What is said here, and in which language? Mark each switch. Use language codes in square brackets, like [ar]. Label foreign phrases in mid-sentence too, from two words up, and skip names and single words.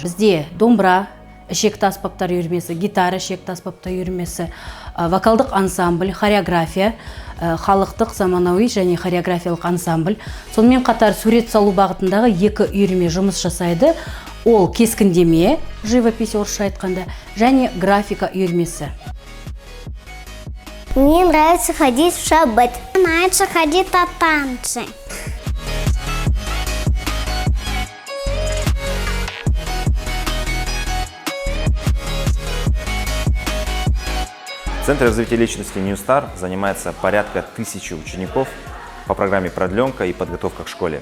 [kk] Бізде домбыра, ішекті аспаптар үйірмесі, гитара, ішекті аспаптар үйірмесі, вокалдық ансамбль, хореография, халықтық заманауи және хореографиялық ансамбль. Сонымен қатар сурет салу бағытындағы 2 үйірме жұмыс жасайды. Ол кескіндеме, живопись орысша айтқанда, және графика үйірмесі. [ru] Мне нравится ходить в шаббат. Мне нравится ходить на танцы. В Центре развития личности New Star занимается порядка 1000 учеников по программе «Продленка» и подготовка к школе.